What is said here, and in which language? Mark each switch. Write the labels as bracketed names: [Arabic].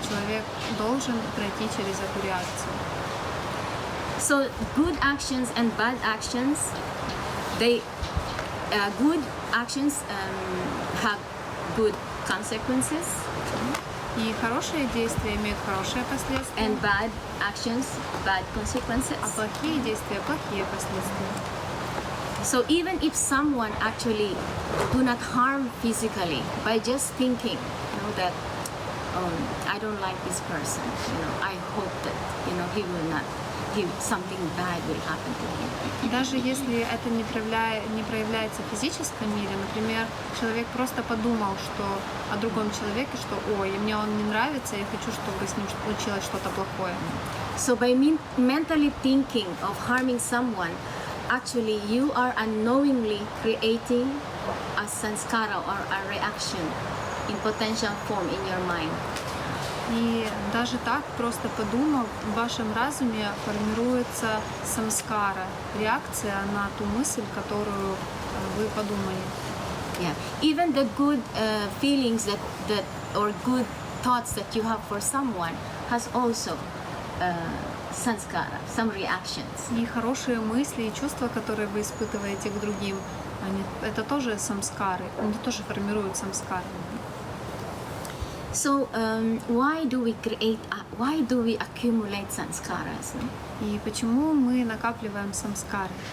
[Russian] Человек должен пройти через эту реакцию. [English] So good actions and bad actions, they good actions have good consequences. [Russian] И хорошие действия имеют хорошие последствия, [English] And bad actions, bad consequences. [Russian] а плохие действия плохие последствия. [English] So even if someone actually do not harm physically by just thinking, that I don't like this person, I hope that he will not, something bad will happen to him. [Russian] Даже если это не проявляется в физическом мире, например, человек просто подумал, что о другом человеке, что ой, мне он не нравится, я хочу, чтобы с ним случилось что-то плохое. [English] So by mentally thinking of harming someone, actually you are unknowingly creating a samskara or a reaction in potential form in your mind. [Russian] И даже так, просто подумав, в вашем разуме формируется самскара, реакция на ту мысль, которую вы подумали. [English] Yeah, even the good feelings that or good thoughts that you have for someone has also samskara, some reactions. [Russian] И хорошие мысли и чувства, которые вы испытываете к другим, это тоже самскары, они тоже формируют самскары. [English] So why do we accumulate samskaras? No? [Russian] И почему мы накапливаем самскары?